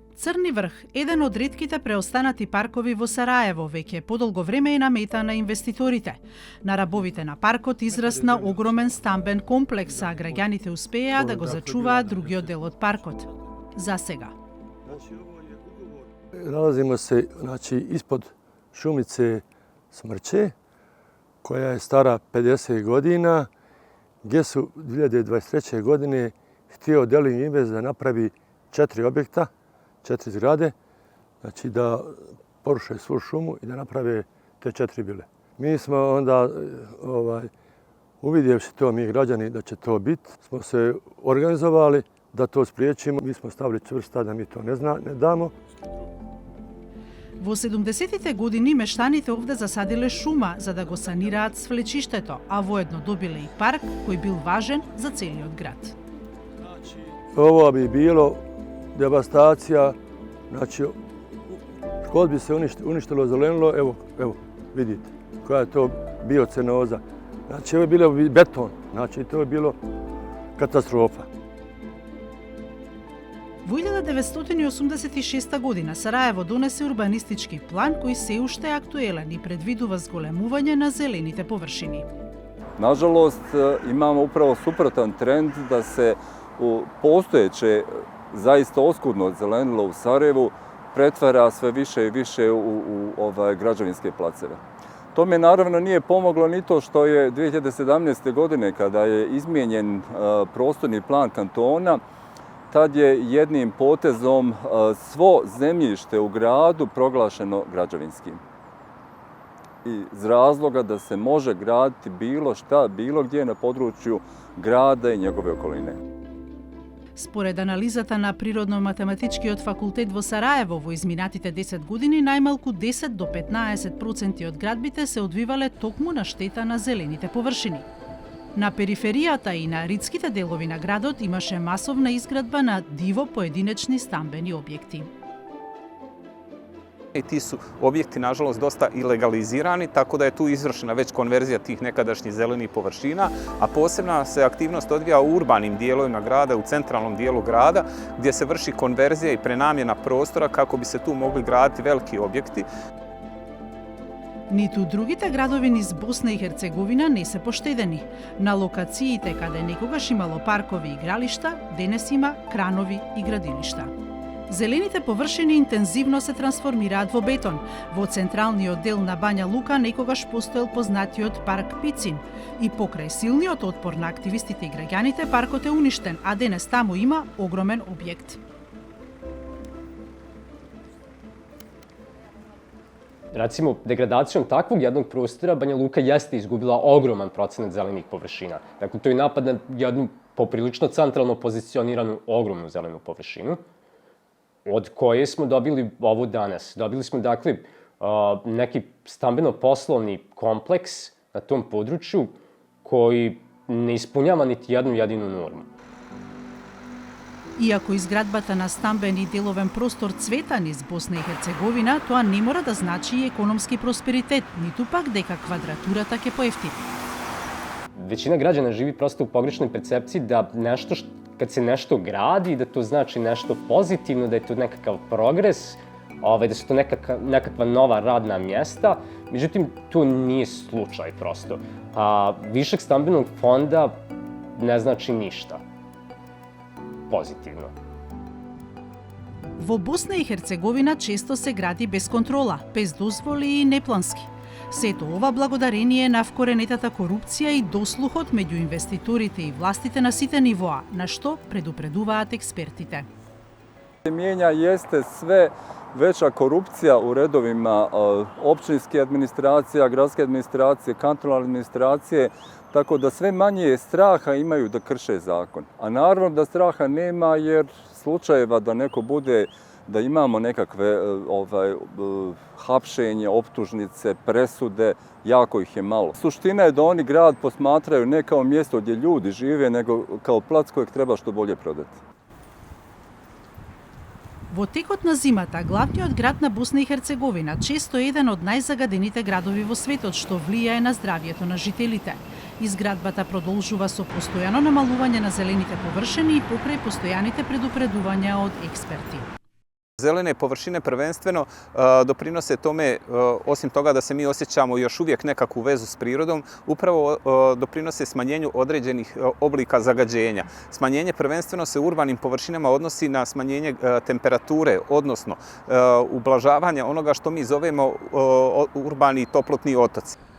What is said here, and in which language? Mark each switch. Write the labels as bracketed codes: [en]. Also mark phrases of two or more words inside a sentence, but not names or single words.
[mk] Црни врх, еден од ретките преостанати паркови во Сараево, веќе подолго време е намета на инвеститорите. На рабовите на паркот израсна огромен стамбен комплекс, а граѓаните успеа да го зачуваат другиот дел од паркот. За сега. [bs] Nalazimo se ispod šumice Smrče, koja je stara 50 godina, gdje su 2023. godine htio Delin Invest da napravi 4 objekta, 4 zgrade, znači da poruše svu šumu i da naprave te 4 vile. Mi smo onda, uvidjevši to mi građani da će to biti, smo se organizovali da to spriječimo. Mi smo stavili čvrsta da mi to ne damo. [mk] Во 70-тите години мештаните овде засадиле шума за да го санираат свлечиштето, а воедно добиле и парк кој бил важен за целиот град. [bs] Ovo bi bilo devastacija, znači škod bi se uništilo, zelenilo, evo vidite koja je to biocenoza. Znači ovo je bilo beton, znači to je bilo katastrofa. [mk] Во 1986 година Сараево донесе урбанистички план кој се уште е актуелен и предвидува зголемување на зелените површини. [bs] Nažalost, imamo upravo suprotan trend da se u postojeće zaista oskudno zelenilo u Sarajevu pretvara sve više i više u građevinske placeve. Tome naravno nije pomoglo ni to što je 2017. godine kada je izmijenjen prostorni plan kantona, tad je jednim potezom svo zemljište u gradu proglašeno građevinskim. Iz razloga da se može graditi bilo šta, bilo gdje na području grada i njegove okoline. [mk] Според анализата на Природно-математичкиот факултет во Сараево, во изминатите 10 години најмалку 10 до 15% од градбите се одвивале токму на штета на зелените површини. На периферијата и на ридските делови на градот имаше масовна изградба на диво поединечни стамбени објекти. [bs] I ti su objekti, nažalost, dosta ilegalizirani, tako da je tu izvršena već konverzija tih nekadašnjih zelenih površina, a posebna se aktivnost odvija u urbanim dijelovima grada, u centralnom dijelu grada, gdje se vrši konverzija i prenamjena prostora kako bi se tu mogli graditi veliki objekti. [mk] Ниту другите градови низ Босна и Херцеговина не се поштедени. На локациите каде некогаш имало паркови и игралишта, денес има кранови и градилишта. Зелените површини интензивно се трансформираат во бетон. Во централниот дел на Бања Лука некогаш постоел познатиот парк Пицин. И покрај силниот отпор на активистите и граѓаните, паркот е уништен, а денес таму има огромен објект. [bs] Recimo, degradacijom takvog jednog prostora Banja Luka jeste izgubila ogroman procenat zelenih površina. Dakle, to je napad na jednu poprilično centralno pozicioniranu ogromnu zelenu površinu, od koje smo dobili ovo danas. Dobili smo, dakle, neki stambeno-poslovni kompleks na tom području koji ne ispunjava niti jednu jedinu normu. [mk] Иако изградбата на стамбен и деловен простор цвета низ Босна и Херцеговина, тоа не мора да значи и економски просперитет, ниту пак дека квадратурата ќе поевтини. [bs] Većina građana živi prosto u pogrešnoj percepciji da nešto, kad se nešto gradi, da to znači nešto pozitivno, da je to nekakav progres, da su to nekakva nova radna mjesta. Međutim, to nije slučaj prosto. Višak stambenog fonda ne znači ništa pozitivno. [mk] Во Босна и Херцеговина често се гради без контрола, без дозволи и неплански. Сето ова благодарение на вкоренетата корупција и дослухот меѓу инвеститорите и властите на сите нивоа, на што предупредуваат експертите. [bs] Mijenja jeste sve veća korupcija u redovima općinske administracije, gradske administracije, kantonalne administracije, tako da sve manje straha imaju da krše zakon. A naravno da straha nema jer slučajeva da neko bude, da imamo nekakve hapšenje, optužnice, presude, jako ih je malo. Suština je da oni grad posmatraju ne kao mjesto gdje ljudi žive, nego kao plac kojeg treba što bolje prodati. [mk] Во текот на зимата, главниот град на Босна и Херцеговина често е еден од најзагадените градови во светот, што влијае на здравјето на жителите. Изградбата продолжува со постојано намалување на зелените површини и покрај постојаните предупредувања од експерти. [bs] Zelene površine prvenstveno doprinose tome, osim toga da se mi osjećamo još uvijek nekakvu vezu s prirodom, upravo doprinose smanjenju određenih oblika zagađenja. Smanjenje prvenstveno se u urbanim površinama odnosi na smanjenje temperature, odnosno ublažavanje onoga što mi zovemo urbani toplotni otoci.